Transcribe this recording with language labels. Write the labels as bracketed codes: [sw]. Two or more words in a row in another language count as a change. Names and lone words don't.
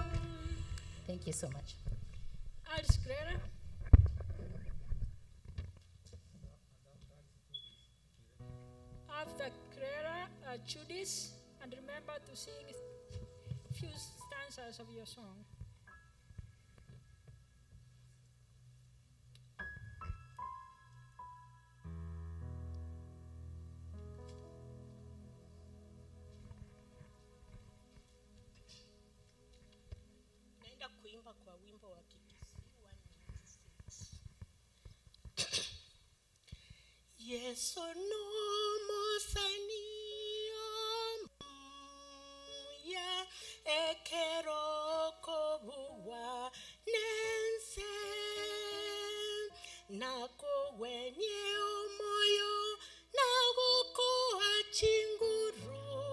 [en] Thank you so much. Alice Greta. After Greta, Judith, and remember to sing a few stanzas of your song. [sw] Naenda kuimba kwa wimbo wa Kikisi 196. [guz] Yeso no mosanio ya ekero kobuwa nense nako wenye omoyo nagoko achinguro.